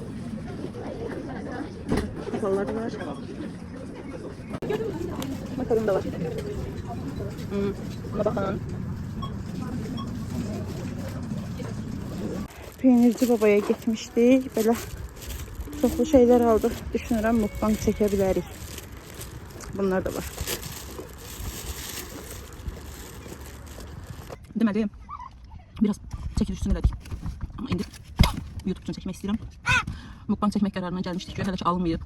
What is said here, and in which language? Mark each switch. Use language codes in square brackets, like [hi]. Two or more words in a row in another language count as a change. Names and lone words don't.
[az] Kafalar da var. Makaron da var. [tr] Buna bakın. Peynirci babaya gitmiştik. Böyle çoxlu şeyler aldık. [az] Düşünürəm mukbang çəkə bilərik. Bunlar da var. Deməli, biraz çəkiliş üçün elədik. Amma indi YouTube üçün çəkmək istəyirəm. Mukbang çəkmək qərarına gəlmişdik ki, hələ ki alınmayıb.